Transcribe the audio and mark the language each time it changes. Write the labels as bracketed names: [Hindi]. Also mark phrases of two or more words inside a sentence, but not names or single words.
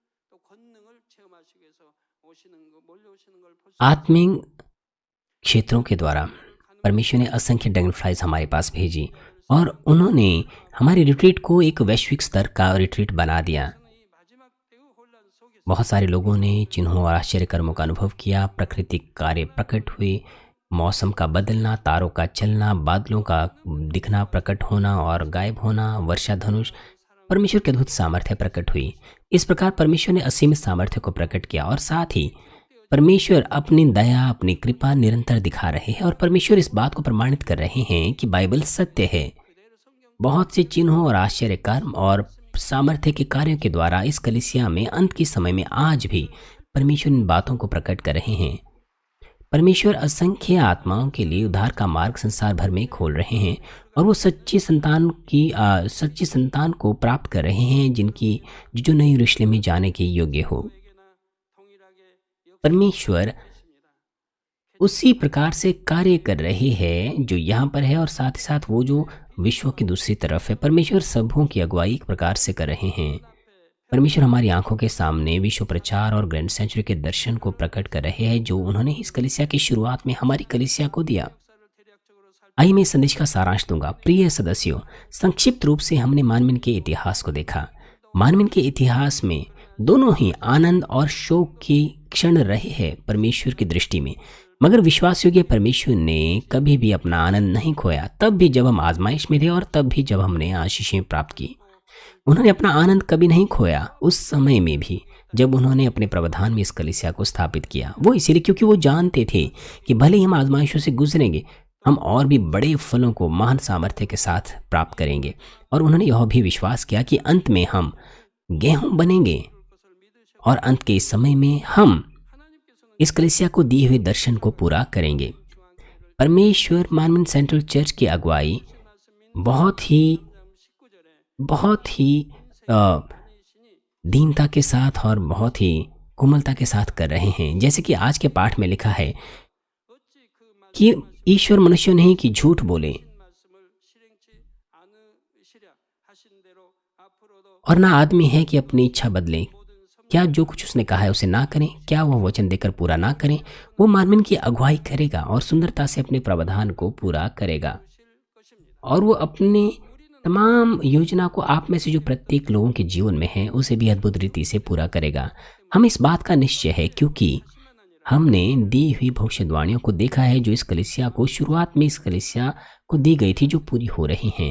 [Korean] 또 권능을 체험하시기 위해서 오시는 거 몰려오시는 걸 볼 수 [Hindi] आत्मिक क्षेत्रों के द्वारा परमेश्वर ने असंख्य ड्रैगन हमारे पास भेजी और उन्होंने हमारे रिट्रीट को एक वैश्विक स्तर का रिट्रीट बना दिया। [Korean] 저는 이 마지막 대우 혼란 속에서 [Hindi] बहुत सारे लोगों ने चिन्हों और आश्चर्य कर्मों का अनुभव किया। प्राकृतिक कार्य प्रकट हुए, मौसम का बदलना, तारों का चलना, बादलों का दिखना, प्रकट होना और गायब होना, वर्षा धनुष, परमेश्वर के अद्भुत सामर्थ्य प्रकट हुई। इस प्रकार परमेश्वर ने असीमित सामर्थ्य को प्रकट किया और साथ ही परमेश्वर अपनी दया, अपनी कृपा निरंतर दिखा रहे हैं और परमेश्वर इस बात को प्रमाणित कर रहे हैं कि बाइबल सत्य है। [Korean] 그대로 성경 [Hindi] बहुत से चिन्हों और आश्चर्य कर्म और सामर्थ्य के कार्यों के द्वारा इस कलीसिया में अंत के समय में आज भी परमेश्वर इन बातों को प्रकट कर रहे हैं। परमेश्वर असंख्य आत्माओं के लिए उद्धार का मार्ग संसार भर में खोल रहे हैं और वो सच्ची संतान को प्राप्त कर रहे हैं जिनकी जो नई यरूशलेम में जाने के योग्य हो। [Korean] 에게나 동일하게 [Hindi] परमेश्वर [Korean] 역사하십니다. [Hindi] उसी प्रकार से कार्य कर रहे हैं जो यहाँ पर है और साथ ही साथ वो जो विश्व की दूसरी तरफ है। परमेश्वर सबों की अगुवाई एक प्रकार से कर रहे हैं। परमेश्वर हमारी आंखों के सामने विश्व प्रचार और ग्रैंड सेंचुरी के दर्शन को प्रकट कर रहे हैं जो उन्होंने इस कलीसिया की शुरुआत में हमारी कलीसिया को दिया। [Korean] 역사를 대략적으로 [Hindi] आइए मैं इस संदेश का सारांश दूंगा। प्रिय सदस्यों, संक्षिप्त रूप से हमने मानवीन के इतिहास को देखा। मानवीन के इतिहास में दोनों ही आनंद और शोक के क्षण रहे हैं परमेश्वर की दृष्टि में, मगर विश्वास योग्य परमेश्वर ने कभी भी अपना आनंद नहीं खोया, तब भी जब हम आजमाइश में थे और तब भी जब हमने आशीषें प्राप्त की। उन्होंने अपना आनंद कभी नहीं खोया उस समय में भी जब उन्होंने अपने प्रावधान में इस कलीसिया को स्थापित किया। वो इसीलिए क्योंकि वो जानते थे कि भले ही हम आजमाइशों से गुजरेंगे, हम और भी बड़े फलों को महान सामर्थ्य के साथ प्राप्त करेंगे। और उन्होंने यह भी विश्वास किया कि अंत में हम गेहूं बनेंगे [Korean] 것을 믿으셔 [Hindi] और अंत के इस समय में हम [Korean] 하나님께서는 [Hindi] इस कलीसिया को दिए हुए दर्शन को पूरा करेंगे। परमेश्वर मानवीन सेंट्रल चर्च की अगुवाई [Korean] 말씀인 [Hindi] बहुत ही [Korean] 19절에 [Hindi] दीनता के साथ और बहुत ही कोमलता के साथ कर रहे हैं। जैसे कि आज के पाठ में लिखा है [Korean] 어찌 그 [Hindi] कि ईश्वर मनुष्य नहीं कि झूठ बोले [Korean] 말씀을 실행치 않으시랴 하신 대로 앞으로도 [Hindi] और ना आदमी है कि अपनी इच्छा बदले। [Korean] 모든 성 [Hindi] क्या जो कुछ उसने कहा है उसे ना करें? क्या वह वचन देकर पूरा ना करें? वो मानवीन की अगुवाई करेगा और सुंदरता से अपने प्रावधान को पूरा करेगा [Korean] 실 것입니다. [Hindi] और वो अपने तमाम योजना को आप में से जो प्रत्येक लोगों के जीवन में है उसे भी अद्भुत रीति से पूरा करेगा। हम इस बात का निश्चय है क्योंकि हमने दी हुई भविष्यवाणियों को देखा है जो इस कलीसिया को शुरुआत में इस कलीसिया को दी गई थी, जो पूरी हो रही हैं।